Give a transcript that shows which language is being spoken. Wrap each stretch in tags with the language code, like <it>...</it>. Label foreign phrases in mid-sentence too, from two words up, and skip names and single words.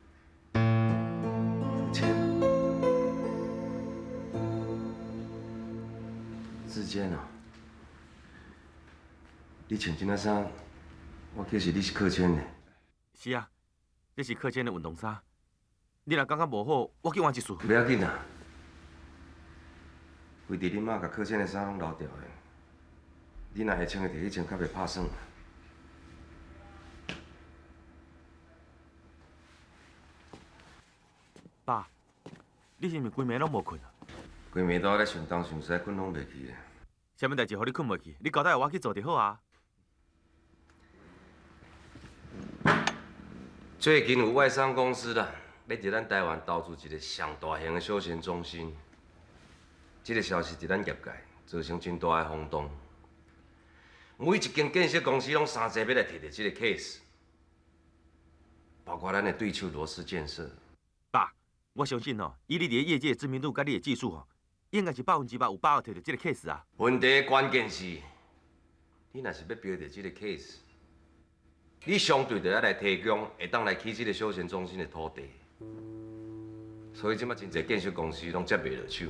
<nan>志坚啊，你穿这件衫，我记是你是客签的。是啊。这是课间的运动衫，你若感觉无好，我去换一束。不要紧啊，为着你妈甲课间的衫拢留掉的，你若会穿的摕去穿，较袂拍算。爸，你是毋是规暝拢无困啊？规暝都咧想东想西，困拢袂去的。啥物代志，互你困袂去？你交代我去做就好啊。最近有外商公司啦，要伫咱台湾投资一个上大型的休闲中心。这个消息伫咱业界造成真大的轰动。每一间建设公司拢相继要来摕到这个 case，包括咱的对手罗氏建设。爸，我相信以你伫业界的知名度甲你的技术应该是100%有把握摕到这个 case 啊。问题的关键是，你若是要标到这个 case。你相对就要来提供会当来起这个休闲中心的土地，所以即马真侪建设公司拢接袂落手。</nan>